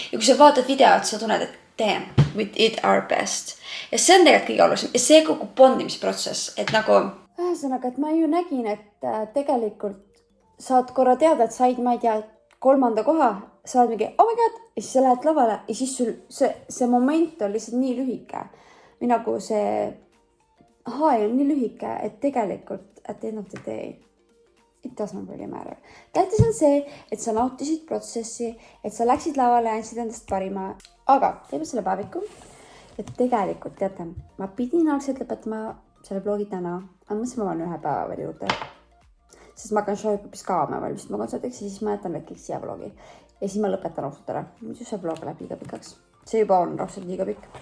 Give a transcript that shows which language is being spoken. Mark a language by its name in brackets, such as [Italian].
[Estonian] Ja kui sa vaatad videot, sa tunned, et [English] damn, we did our best. [Estonian] Ja see on tegelikult kõige olulisem. Ja see kogu bondimisprotsess, et nagu... Ühesõnaga, et ma ju nägin, et tegelikult saad korra teada, et said, ma ei tea, 3. koha, saad mingi, [English] oh my god, [Estonian] ja siis sa lähed lavale ja siis sul see moment on lihtsalt nii lühike. Või nagu see high on nii lühike, et tegelikult [English] at the end of the day it doesn't really matter. [Estonian] Tähtis on see, et sa nautisid protsessi, et sa läksid lavale ja andsid endast parima. Aga teeme selle päeviku. Et tegelikult, teate, ma pidin algselt lõpetama selle blogi täna. Aga mõtlesin, ma olen 1 päeva veel juurde. Sest ma hakkan Showpopis kaama valmistama kontserdiks ja siis ma jätan kõik siia blogi. Ja siis ma lõpetan ausalt ära. Muidu see blog läheb liiga pikaks. See juba on raudselt liiga pikk.